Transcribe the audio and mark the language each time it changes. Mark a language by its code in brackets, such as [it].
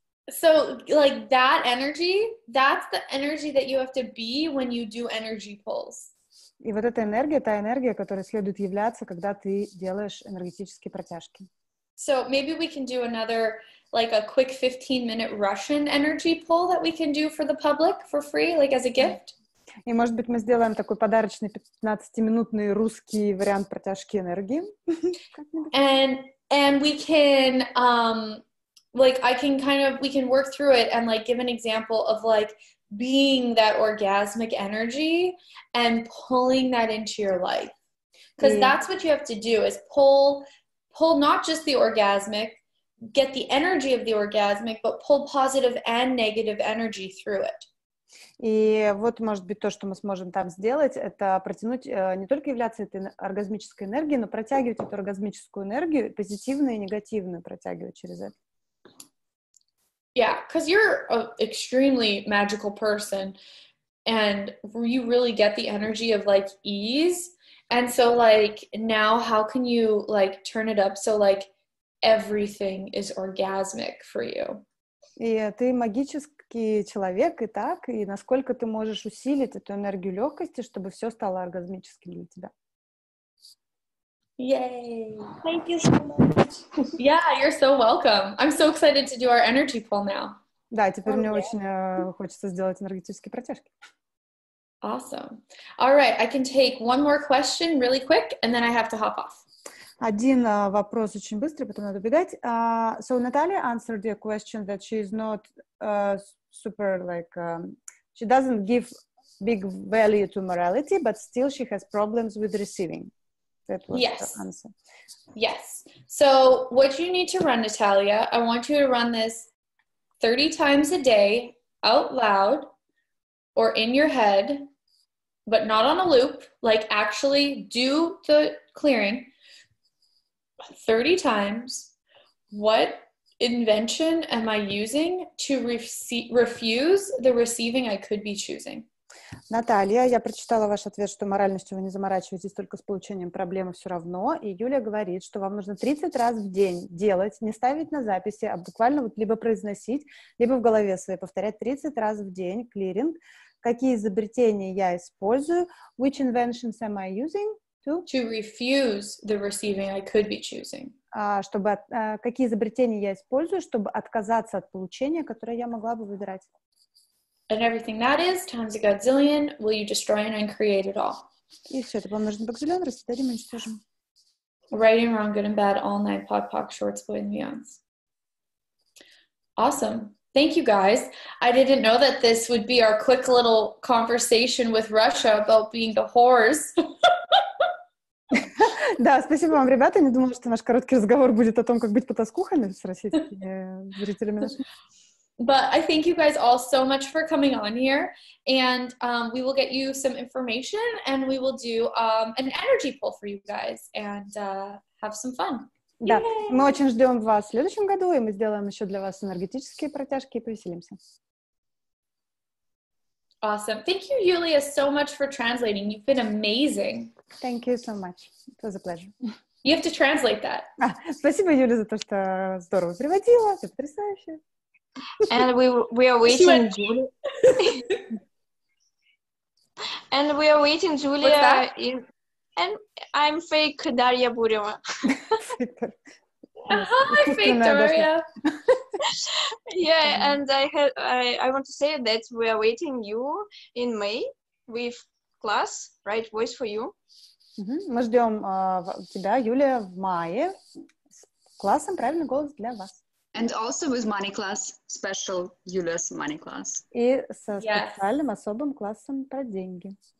[en] So like that energy, that's the energy that you have to be when you do energy pulls. [ru] И вот эта энергия, та энергия, которой следует являться, когда ты делаешь энергетические протяжки. [en] So maybe we can do another, like a quick 15-minute Russian energy pull that we can do for the public for free, like as a gift. [ru] И, может быть, мы сделаем такой подарочный 15-минутный русский вариант протяжки энергии. [en] And we can, like, we can work through it and like give an example of like being that orgasmic energy and pulling that into your life. Because that's what you have to do is pull not just the orgasmic, get the energy of the orgasmic, but pull positive and negative energy through it. [ru] И вот, может быть, то, что мы сможем там сделать, это протянуть, не только являться этой оргазмической энергией, но протягивать эту оргазмическую энергию, позитивную и негативную протягивать через это. [en] Yeah, because you're an extremely magical person and you really get the energy of like ease. And so like now how can you like turn it up so like everything is orgasmic for you? [ru] И ты магический человек и так, и насколько ты можешь усилить эту энергию легкости, чтобы все стало оргазмическим для тебя. [en] Yay! Thank you so much. Yeah, you're so welcome. I'm so excited to do our energy pull now. [ru] Да, теперь мне очень хочется сделать энергетические протяжки. [en] Awesome. All right, I can take one more question really quick, and then I have to hop off. [ru] Один вопрос очень быстрый, потом надо бегать. [en] So Natalia answered your question that she is not super like, she doesn't give big value to morality, but still she has problems with receiving. That was the answer. Yes. So what you need to run, Natalia, I want you to run this 30 times a day out loud or in your head, but not on a loop, like actually do the clearing 30 times. What invention am I using to refuse the receiving I could be choosing? [ru] Наталья, я прочитала ваш ответ, что моральностью вы не заморачиваетесь, только с получением проблемы все равно. И Юля говорит, что вам нужно 30 раз в день делать, не ставить на записи, а буквально вот либо произносить, либо в голове своей повторять 30 раз в день клиринг. Какие изобретения я использую? [en] Which inventions am I using to refuse the receiving I could be choosing? [ru] Чтобы, какие изобретения я использую, чтобы отказаться от получения, которое я могла бы выбирать? [en] And everything that is, times a godzillion, will you destroy and uncreate it all? [ru] И все это помножим на godzillion, растворим и уничтожим. [en] Right and wrong, good and bad, all nine, pod, poc, shorts, boys and beyonds. Awesome. Thank you, guys. I didn't know that this would be our quick little conversation with Russia about being the whores. [ru] Да, спасибо вам, ребята. Не думала, что наш короткий разговор будет о том, как быть потаскухами с российскими зрителями. [en] But I thank you guys all so much for coming on here, and we will get you some information, and we will do an energy pull for you guys, and have some fun. [ru] Да, мы очень ждем вас в следующем году, и мы сделаем еще для вас энергетические протяжки и повеселимся. [en] Awesome. Thank you, Yulia, so much for translating. You've been amazing. Thank you so much. It was a pleasure. You have to translate that. [ru] Спасибо, Юля, за то, что здорово переводила. Ты потрясающая. [en] And we are waiting, Julia. And we are waiting, Julia. And I'm fake Daria Bureva. Hi, fake Daria. Yeah, and I want to say that we are waiting you in May with class, right voice for you. [ru] Мы ждем тебя, Юлия, в мае с классом «Правильный голос» для вас. [en] And also with money class, special Yulia's money class. [ru] И со специальным особым классом про деньги.